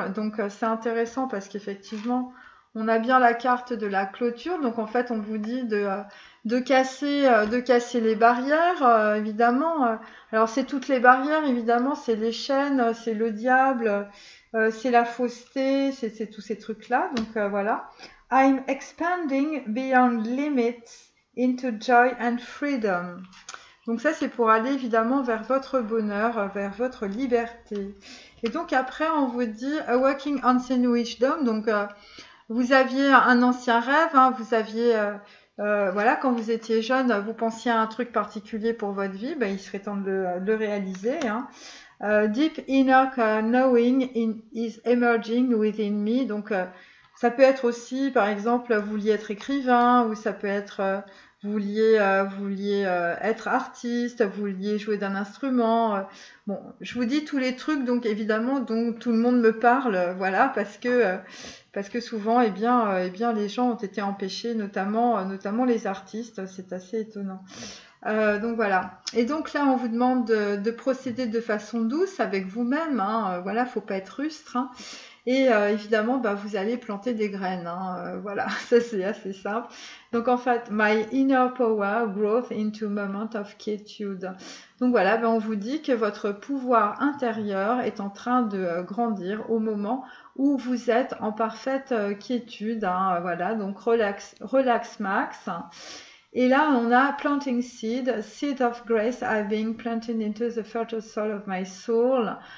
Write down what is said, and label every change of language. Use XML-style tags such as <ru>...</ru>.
<fr>Donc c'est intéressant parce qu'effectivement, on a bien la carte de la clôture. Donc en fait, on vous dit de casser les barrières, évidemment. Alors c'est toutes les barrières, évidemment. C'est les chaînes, c'est le diable, c'est la fausseté, c'est tous ces trucs-là. Donc voilà.</fr> <en>I'm expanding beyond limits into joy and freedom.</en> <fr>Donc ça, c'est pour aller évidemment vers votre bonheur, vers votre liberté. Et donc après, on vous dit A Walking Ancient Wisdom. Donc vous aviez un ancien rêve, hein, vous aviez, voilà, quand vous étiez jeune, vous pensiez à un truc particulier pour votre vie, ben, il serait temps de le réaliser, hein.</fr> <en>Deep inner knowing is emerging within me.</en> <fr>Donc ça peut être aussi, par exemple, vous vouliez être écrivain, ou ça peut être vous vouliez être artiste, vous vouliez jouer d'un instrument. Bon, je vous dis tous les trucs, donc évidemment, dont tout le monde me parle, voilà, parce que souvent, eh bien, les gens ont été empêchés, notamment les artistes. C'est assez étonnant. Donc voilà. Et donc là, on vous demande de procéder de façon douce avec vous-même, hein. Voilà, faut pas être rustre, hein. Et évidemment, bah, vous allez planter des graines, hein. Voilà, ça c'est assez simple. Donc en fait,</fr> <en>my inner power growth into moment of quietude.</en> <fr>Donc voilà, bah, on vous dit que votre pouvoir intérieur est en train de grandir au moment où vous êtes en parfaite quiétude, hein. Voilà, donc relax max. Et là, on a</fr> <en>planting seed, seed of grace are being planted into the fertile soil of my soul.</en>